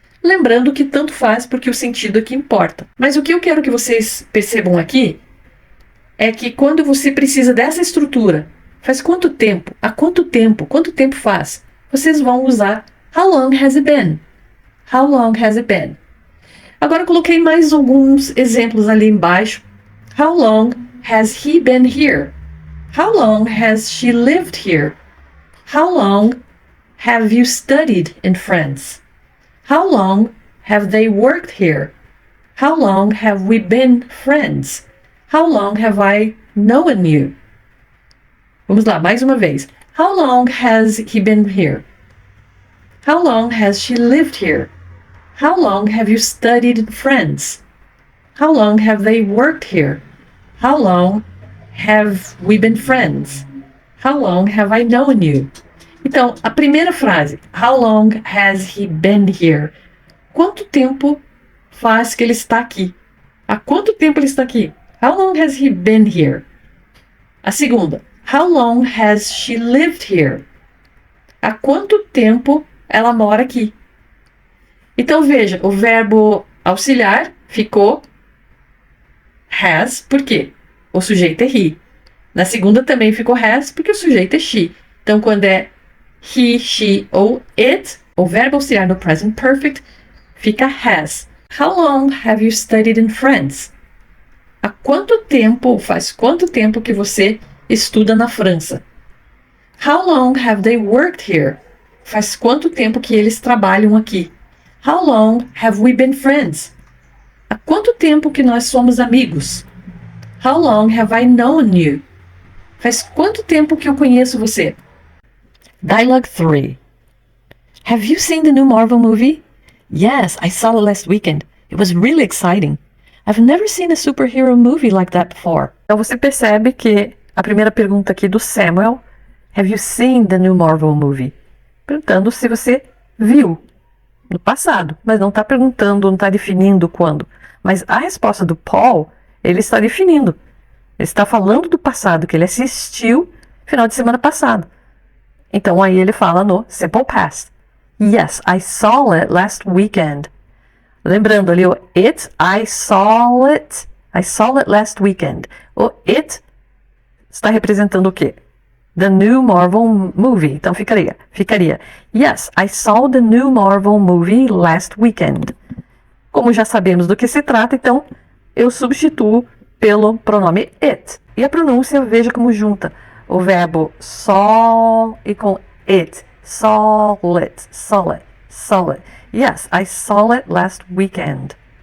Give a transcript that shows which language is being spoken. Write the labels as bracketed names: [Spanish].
[Portuguese] Lembrando que tanto faz porque o sentido aqui importa. Mas o que eu quero que vocês percebam aqui é que quando você precisa dessa estrutura, faz quanto tempo, há quanto tempo faz, vocês vão usar [English] how long has it been? How long has it been? [Portuguese] Agora eu coloquei mais alguns exemplos ali embaixo. [English] How long has he been here? How long has she lived here? How long have you studied in France? How long have they worked here? How long have we been friends? How long have I known you? [Portuguese] Vamos lá, mais uma vez. [English] How long has he been here? How long has she lived here? How long have you studied in France? How long have they worked here? How long have we been friends? How long have I known you? [Portuguese] Então, a primeira frase, [English] how long has he been here? [Portuguese] Quanto tempo faz que ele está aqui? Há quanto tempo ele está aqui? [English] How long has he been here? [Portuguese] A segunda, [English] how long has she lived here? [Portuguese] Há quanto tempo ela mora aqui? Então veja, o verbo auxiliar ficou has, por quê? O sujeito é he. Na segunda também ficou has, porque o sujeito é she. Então quando é he, she ou it, o verbo auxiliar no present perfect fica has. [English] How long have you studied in France? [Portuguese] Há quanto tempo, faz quanto tempo que você estuda na França? [English] How long have they worked here? [Portuguese] Faz quanto tempo que eles trabalham aqui? [English] How long have we been friends? [Portuguese] Há quanto tempo que nós somos amigos? [English] How long have I known you? [Portuguese] Faz quanto tempo que eu conheço você? [English] Dialogue 3. Have you seen the new Marvel movie? Yes, I saw it last weekend. It was really exciting. I've never seen a superhero movie like that before. [Portuguese] Então você percebe que a primeira pergunta aqui do Samuel, [English] have you seen the new Marvel movie? [Portuguese] Perguntando se você viu no passado, mas não está perguntando, não está definindo quando. Mas a resposta do Paul, ele está definindo. Ele está falando do passado, que ele assistiu final de semana passado. Então aí ele fala no simple past. [English] Yes, I saw it last weekend. [Portuguese] Lembrando ali o it, [English] I saw it last weekend. [Portuguese] O it está representando o quê? [English] The new Marvel movie. [Portuguese] Então ficaria, [English] yes, I saw the new Marvel movie last weekend. [Portuguese] Como já sabemos do que se trata, então eu substituo pelo pronome it. E a pronúncia veja como junta o verbo saw e com it. [English] Saw it. Yes, I saw it last weekend.